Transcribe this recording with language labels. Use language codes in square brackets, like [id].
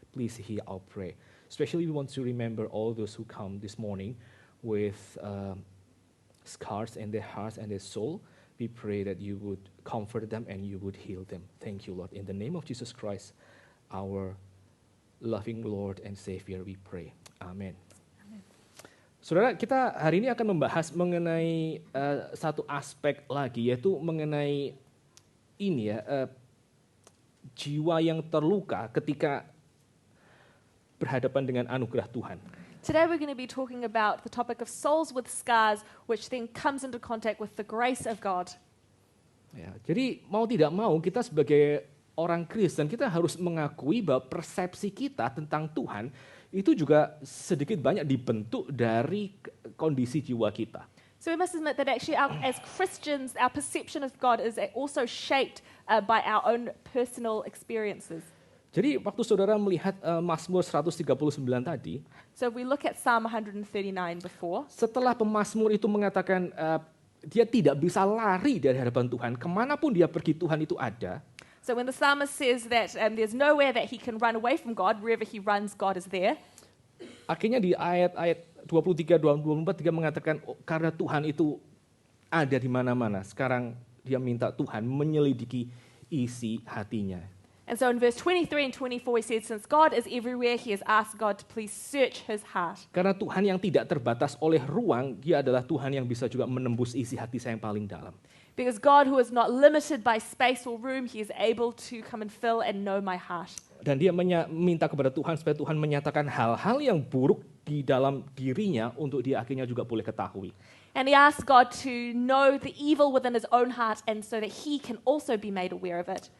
[en] Please hear our prayer. Especially we want to remember all those who come this morning with scars in their hearts and their soul. We pray that you would comfort them and you would heal them. Thank you, Lord. In the name of Jesus Christ, our loving Lord and Savior, we pray. Amen. [id] Saudara, kita hari ini akan membahas mengenai satu aspek lagi, yaitu mengenai ini ya, jiwa yang terluka ketika berhadapan dengan anugerah Tuhan. [en] Today we're going to be talking about the topic of souls with scars, which then comes into contact with the grace of God. [id] Ya, jadi mau tidak mau kita sebagai orang Kristen, kita harus mengakui bahwa persepsi kita tentang Tuhan itu juga sedikit banyak dibentuk dari kondisi jiwa kita. [en] So we must admit that actually as Christians, our perception of God is also shaped by our own personal experiences. [id] Jadi waktu saudara melihat Mazmur 139 tadi, [en] so we look at Psalm 139 before. [id] Setelah pemazmur itu mengatakan dia tidak bisa lari dari hadapan Tuhan, kemanapun dia pergi Tuhan itu ada. [en] So when the psalmist says that there's nowhere that he can run away from God, wherever he runs, God is there. [id] Akhirnya di ayat-ayat 23-24 dia mengatakan karena Tuhan itu ada di mana-mana. Sekarang dia minta Tuhan menyelidiki isi hatinya. [en] And so in verse 23 and 24 he says, since God is everywhere, he has asked God to please search his heart. [id] Karena Tuhan yang tidak terbatas oleh ruang, dia adalah Tuhan yang bisa juga menembus isi hati saya yang paling dalam. [en] Because God, who is not limited by space or room, he is able to come and fill and know my heart. [id] Dan dia minta kepada Tuhan supaya Tuhan menyatakan hal-hal yang buruk di dalam dirinya untuk dia akhirnya juga boleh ketahui. [en] And he asks God to know the evil within his own heart and so that he can also be made aware of it.